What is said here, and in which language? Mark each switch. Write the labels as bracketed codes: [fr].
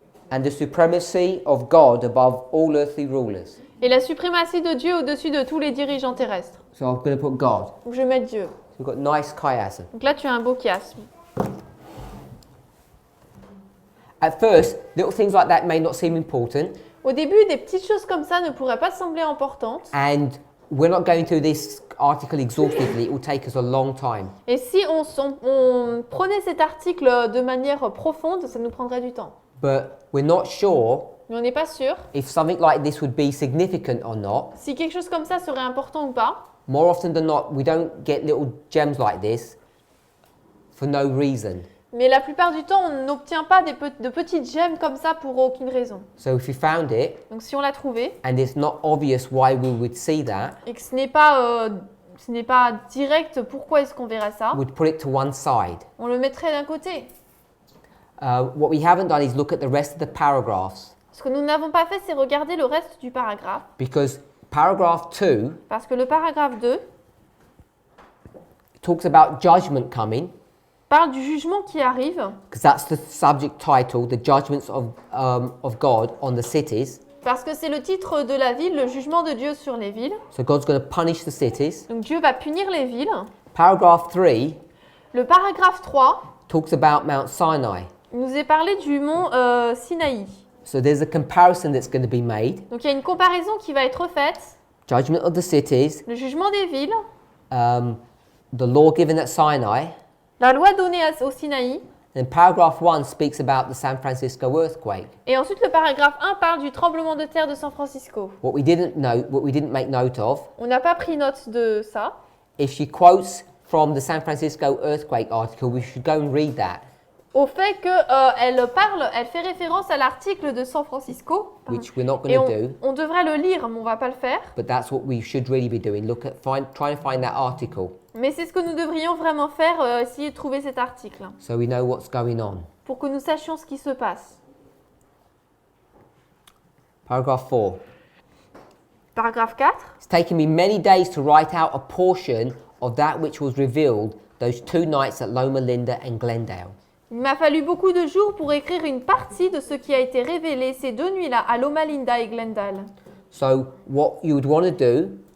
[en] and the supremacy of God above all earthly rulers. [fr] et la suprématie de Dieu au-dessus de tous les dirigeants terrestres. [en] So I'm going to put God. [fr] Donc je vais mettre Dieu. [en] So we've got nice chiasm. [fr] Donc là, tu as un beau chiasme. [en] At first, little things like that may not seem important, [fr] Au début, des petites choses comme ça ne pourraient pas sembler importantes. [en] and we're not going through this article exhaustively. It will take us a long time. [fr] Et si on prenait cet article de manière profonde, ça nous prendrait du temps. [en] But we're not sure [fr] Mais on n'est pas sûr [en] if something like this would be significant or not. [fr] si quelque chose comme ça serait important ou pas. [en] More often than not, we don't get little gems like this for no reason. [fr] Mais la plupart du temps, on n'obtient pas de petites gemmes comme ça pour aucune raison. [en] So if you found it [fr] Donc si on l'a trouvé [en] and it's not obvious why we would see that, [fr] et que ce n'est pas direct pourquoi est-ce qu'on verrait ça, [en] we'd put it to one side. [fr] on le mettrait d'un côté. [en] What we haven't done is look at the rest of the paragraphs, [fr] Ce que nous n'avons pas fait, c'est regarder le reste du paragraphe. [en] because paragraph 2 [fr] Parce que le paragraphe 2 [en] talks about judgment coming, [fr] parle du jugement qui arrive, [en] because that's the subject title, the judgments of God on the cities. [fr] parce que c'est le titre de la ville, le jugement de Dieu sur les villes. [en] So God's going to punish the cities. [fr] Donc Dieu va punir les villes. [en] Paragraph 3 [fr] Le paragraphe 3 [en] talks about Mount Sinai. [fr] nous est parlé du mont Sinaï. [en] So there's a comparison that's going to be made. [fr] Donc il y a une comparaison qui va être faite. [en] Judgment of the cities, [fr] Le jugement des villes, [en] the law given at Sinai, [fr] la loi donnée au Sinaï. [en] and paragraph 1 speaks about the San Francisco earthquake. [fr] Et ensuite le paragraphe 1 parle du tremblement de terre de San Francisco. [en] What we didn't make note of, [fr] On n'a pas pris note de ça. [en] if she quotes from the San Francisco earthquake article, we should go and read that, [fr] Au fait que elle fait référence à l'article de San Francisco. [en] which we're not [fr] Et [en] going to do, [fr] on devrait le lire, mais on va pas le faire. [en] but that's what we should really be doing. Try to find that article [fr] Mais c'est ce que nous devrions vraiment faire, essayer de trouver cet article, [en] so we know what's going on. [fr] pour que nous sachions ce qui se passe. [en] Paragraph 4. [fr] Paragraphe 4. [en] It's taken me many days to write out a portion of that which was revealed those 2 nights at Loma Linda and Glendale. [fr] Il m'a fallu beaucoup de jours pour écrire une partie de ce qui a été révélé ces 2 nuits-là à Loma Linda et Glendale. [en] So what you would want to do